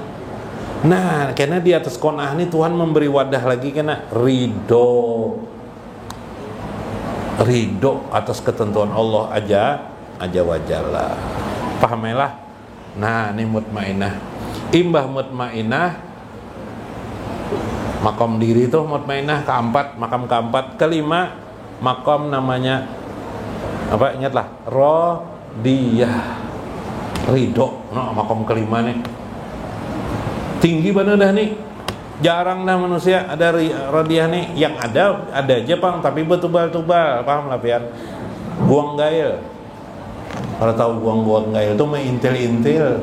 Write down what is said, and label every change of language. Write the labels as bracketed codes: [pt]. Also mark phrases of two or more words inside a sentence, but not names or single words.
[bjn] Nah, karena di atas qanaah nih Tuhan memberi wadah lagi, karena ridho atas ketentuan Allah [ar] عز وجل. [bjn] Pahamilah. Nah, ini mutmainah. Imbah mutmainah, makom diri itu mutmainah keempat, makam keempat. Kelima, makom namanya apa? Ingatlah, radiyah. Ridho. No, makom kelima nih. Tinggi bener dah nih. Jarang dah manusia ada radiyah nih. Yang ada aja Pang, tapi betubal-tubal. Paham lah pian? Buang gail. Kalau tahu buang gail itu mengintil-intil.